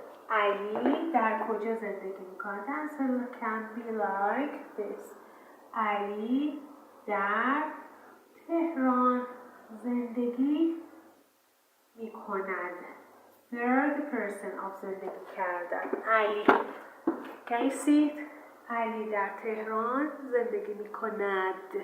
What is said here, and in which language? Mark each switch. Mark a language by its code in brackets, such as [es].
[fa] علی در کجا زندگی میکنه؟ [en] The answer can be like this. [fa] علی در تهران زندگی میکند. [en] Third person of زندگی کردن. Ali. Can you see it? [fa] علی در تهران زندگی میکند.